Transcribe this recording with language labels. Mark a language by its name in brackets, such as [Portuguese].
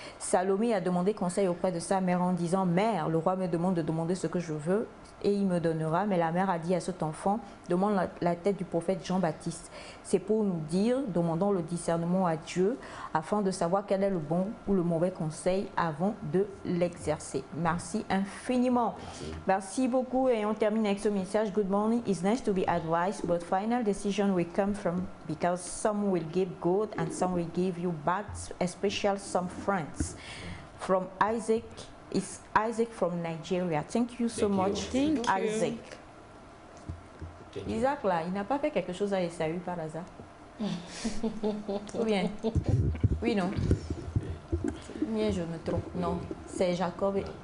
[French] Salomé a demandé conseil auprès de sa mère en disant « Mère, le roi me demande de demander ce que je veux et il me donnera. » Mais la mère a dit à cet enfant « Demande la tête du prophète Jean-Baptiste. » C'est pour nous dire, demandons le discernement à Dieu afin de savoir quel est le bon ou le mauvais conseil avant de l'exercer. Merci infiniment. Merci beaucoup et on termine avec ce message. [English] Good morning. It's nice to be advised, but final decision will come from because some will give good and some will give you bad, especially some friends. From Isaac, is Isaac from Nigeria. Thank you so much, Isaac. [French] Isaac là, il n'a pas fait quelque chose à Esaü par hasard. Ou bien? Oui, non. Bien, je me trompe. Non, c'est Jacob.